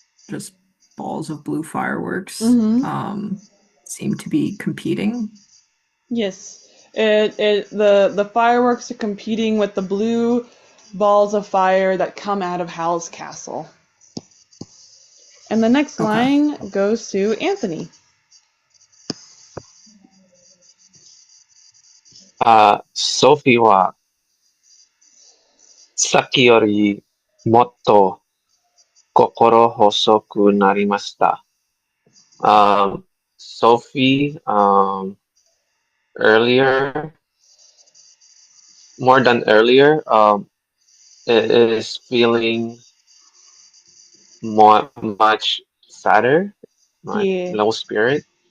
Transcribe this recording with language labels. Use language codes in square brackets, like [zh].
[en] Just balls of blue fireworks seem to be competing. Yes. The fireworks are competing with the blue balls of fire that come out of Howl's castle. And the next line goes to Anthony. [ja] ソフィーはさっきよりもっと心細くなりました。 [en] Sophie, earlier, more than earlier, is feeling much sadder, low spirit.